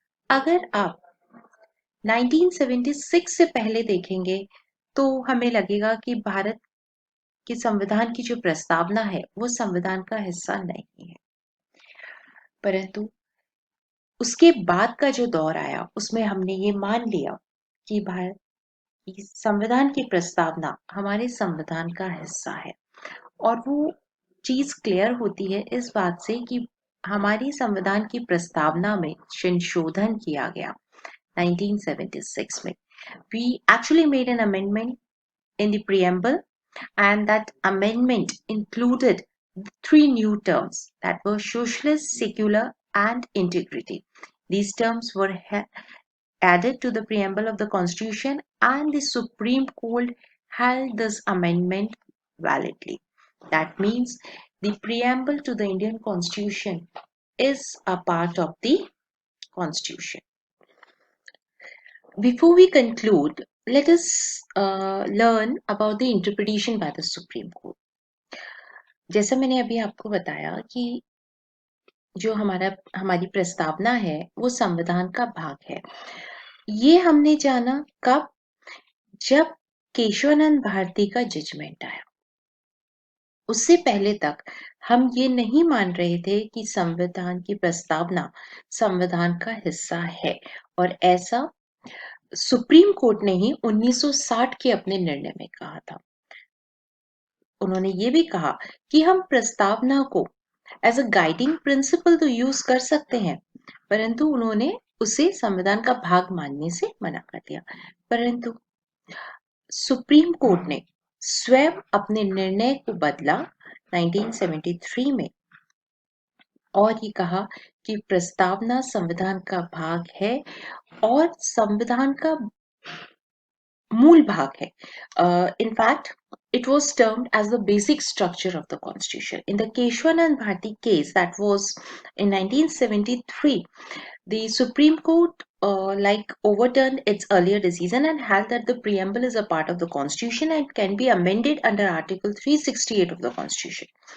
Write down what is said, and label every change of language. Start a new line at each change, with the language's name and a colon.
Hindi: अगर आप 1976 से पहले देखेंगे तो हमें लगेगा कि भारत के संविधान की जो प्रस्तावना है वो संविधान का हिस्सा नहीं है, परंतु उसके बाद का जो दौर आया उसमें हमने ये मान लिया कि भारत की संविधान की प्रस्तावना हमारे संविधान का हिस्सा है। और वो चीज क्लियर होती है इस बात से कि हमारी संविधान की प्रस्तावना में संशोधन किया गया 1976 में।
English: We actually made an amendment in the preamble, and that amendment included three new terms that were socialist, secular, and integrity. These terms were added to the preamble of the Constitution, and the Supreme Court held this amendment validly. That means the preamble to the Indian Constitution is a part of the Constitution. Before we conclude, let us learn about the interpretation by the Supreme Court.
Hindi: जैसा मैंने अभी आपको बताया कि जो हमारी प्रस्तावना है वो संविधान का भाग है। ये हमने जाना कब? जब केशवानंद भारती का जजमेंट आया। उससे पहले तक हम ये नहीं मान रहे थे कि संविधान की प्रस्तावना संविधान का हिस्सा है, और ऐसा सुप्रीम कोर्ट ने ही 1960 के अपने निर्णय में कहा था। उन्होंने ये भी कहा कि हम प्रस्तावना को
English: as a guiding principle
Hindi: तो यूज कर सकते हैं, परंतु उन्होंने उसे संविधान का भाग मानने से मना कर दिया। परंतु सुप्रीम कोर्ट ने स्वयं अपने निर्णय को बदला 1973 में, और ये कहा कि प्रस्तावना संविधान का भाग है और संविधान का मूल भाग है.
English: In fact, it was termed as the basic structure of the constitution. In the Keshwanand Bharti case, that was in 1973, the Supreme Court overturned its earlier decision and held that the preamble is a part of the constitution and can be amended under Article 368 of the constitution.